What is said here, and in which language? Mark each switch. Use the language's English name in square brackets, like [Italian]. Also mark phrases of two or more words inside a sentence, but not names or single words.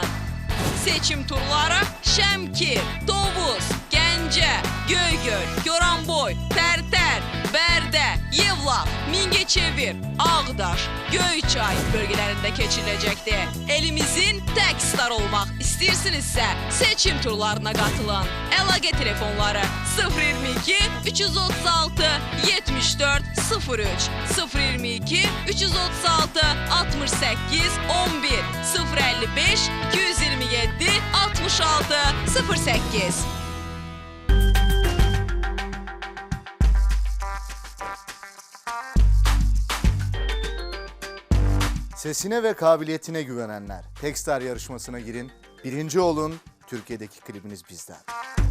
[Azerbaijani] Seçim turları Şəmkir, Tovuz, Gəncə, Göygöl, Goranboy, Tərtər, Bərdə, Yevlax, Mingəçevir, Ağdaş, Göyçay bölgələrində keçiriləcəkdir. Elimizin Techstar olmaq istəyirsinizsə, seçim turlarına qatılın. Əlaqə telefonları 022 336 74 03 022 336 68 11 055 227 66 08. [Turkish] Sesine ve kabiliyetine güvenenler, Techstar yarışmasına girin, birinci olun, Türkiye'deki klibiniz bizden.